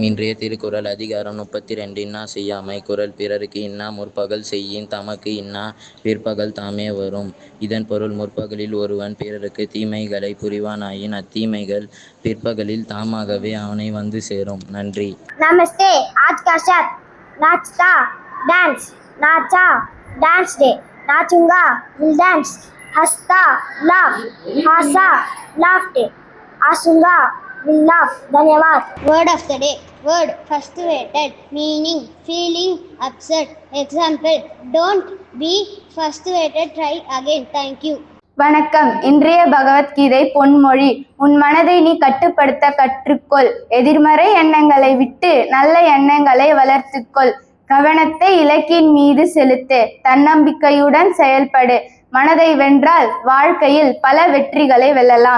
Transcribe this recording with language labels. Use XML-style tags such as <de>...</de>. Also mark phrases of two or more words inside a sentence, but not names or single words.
<ta>இன்றைய திருக்குறள் அதிகாரம் 32. இன்னா செய்யாமை. குறள் பிறருக்கு இன்னா முற்பகல் செய்யின் தமக்கு இன்னா பிற்பகல் தாமே வரும். இதன் பொருள், முற்பகலில் ஒருவன் பிறருக்கு தீமைகளை புரிவானாயின் அத்தீமைகள் பிற்பகலில் தாமாகவே அவனை வந்து சேரும். நன்றி.</ta> <hi>நமஸ்தே. आज का शब्द नाचता डांस, नाचा डांस डे, नाचूंगा</hi> <en>will dance,</en> <hi>हंसता लाफ, हंसा लाफ डे, आसूंगा</hi> <en>will laugh.</en> <hi>धन्यवाद.</hi> <en>Word of the day. Word frustrated, meaning feeling upset. Example, don't be frustrated, try again. Thank you.</en> <ta>வணக்கம். இன்றைய பகவத்கீதை பொன்மொழி. உன் மனதை நீ கட்டுப்படுத்த கற்றுக்கொள். எதிர்மறை எண்ணங்களை விட்டு நல்ல எண்ணங்களை வளர்த்துக்கொள். கவனத்தை இலக்கின் மீது செலுத்து. தன்னம்பிக்கையுடன் செயல்படு. மனதை வென்றால் வாழ்க்கையில் பல வெற்றிகளை வெல்லலாம்.</ta>